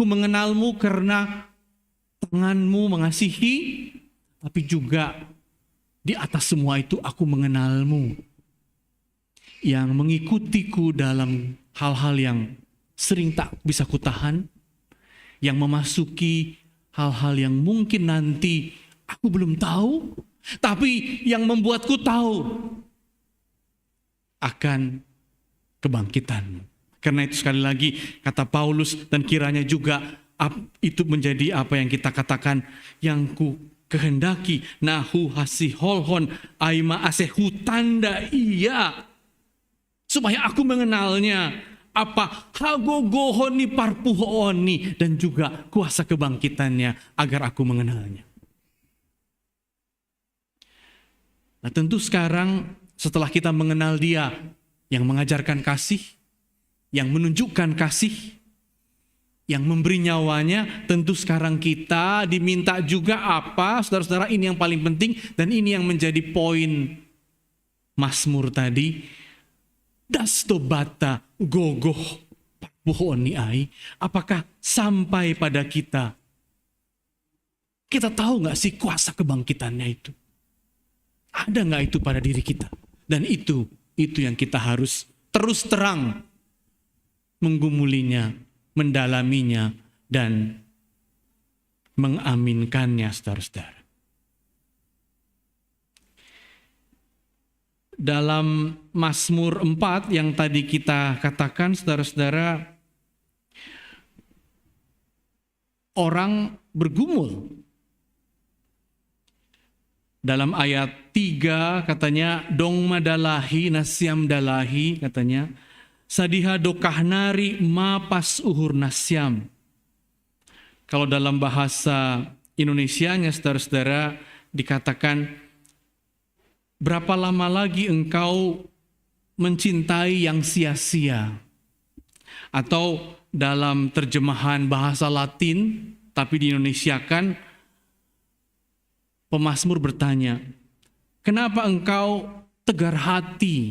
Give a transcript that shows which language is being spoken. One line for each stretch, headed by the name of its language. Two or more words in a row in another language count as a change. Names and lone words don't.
Indonesian: mengenalmu karena tanganmu mengasihi, tapi juga di atas semua itu aku mengenalmu yang mengikutiku dalam hal-hal yang sering tak bisa kutahan, yang memasuki hal-hal yang mungkin nanti aku belum tahu, tapi yang membuatku tahu akan kebangkitanmu. Karena itu sekali lagi kata Paulus, dan kiranya juga itu menjadi apa yang kita katakan, yang ku kehendaki
Batak Simalungun: nahu hasiholhon aima asehu tanda iya,
Indonesian: supaya aku mengenalnya, apa
Batak Simalungun: hagogohoni parpuhoni,
Indonesian: dan juga kuasa kebangkitannya agar aku mengenalnya. Nah tentu sekarang setelah kita mengenal dia yang mengajarkan kasih, yang menunjukkan kasih, yang memberi nyawanya, tentu sekarang kita diminta juga apa, saudara-saudara, ini yang paling penting, dan ini yang menjadi poin Mazmur tadi.
Batak Simalungun: Dastobata gogoh parpuhoni ai.
Indonesian: Apakah sampai pada kita tahu gak sih kuasa kebangkitannya itu? Ada nggak itu pada diri kita? Dan itu yang kita harus terus terang menggumulinya, mendalaminya, dan mengaminkannya, saudara-saudara. Dalam Mazmur 4 yang tadi kita katakan, saudara-saudara, orang bergumul. Dalam ayat 3 katanya,
Batak Simalungun: dong madalahi nasyam dalahi, katanya, sadiha dokahnari ma pas uhur nasyam.
Indonesian: Kalau dalam bahasa Indonesianya, saudara-saudara, dikatakan, berapa lama lagi engkau mencintai yang sia-sia? Atau dalam terjemahan bahasa Latin, tapi diindonesiakan, pemazmur bertanya, kenapa engkau tegar hati?